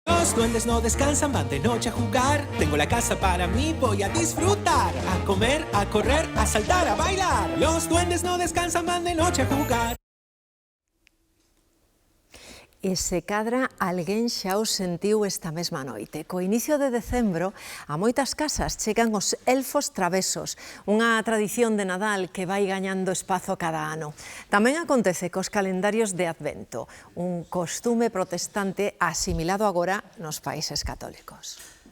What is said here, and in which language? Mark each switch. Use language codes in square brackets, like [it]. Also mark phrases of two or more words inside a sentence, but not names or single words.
[es] Los duendes no descansan, van de noche a jugar. Tengo la casa para mí, voy a disfrutar. A comer, a correr, a saltar, a bailar. Los duendes no descansan, van de noche a jugar. [gl] E se cadra alguén xa o sentiu esta mesma noite. Co inicio de decembro, a moitas casas chegan os elfos travesos, unha tradición de Nadal que vai gañando espazo cada ano. Tamén acontece cos calendarios de Advento, un costume protestante asimilado agora nos países católicos.